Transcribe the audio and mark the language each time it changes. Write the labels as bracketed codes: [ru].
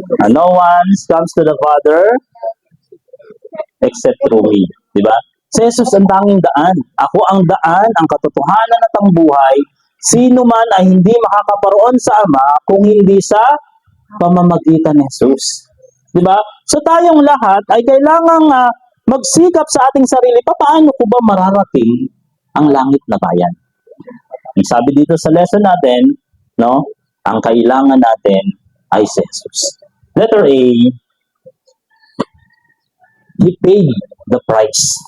[en] No one comes to the Father except through me. [tl] Diba? Si Jesus ang tanging daan. Ako ang daan, ang katotohanan at ang buhay. Sino man ay hindi makakaparoon sa Ama kung hindi sa pamamagitan ni Jesus. Diba? So tayong lahat ay kailangang magsikap sa ating sarili, paano ko ba mararating ang langit na bayan? Ang sabi dito sa lesson natin, no, ang kailangan natin ay si Jesus. [en] Letter A, He paid the price.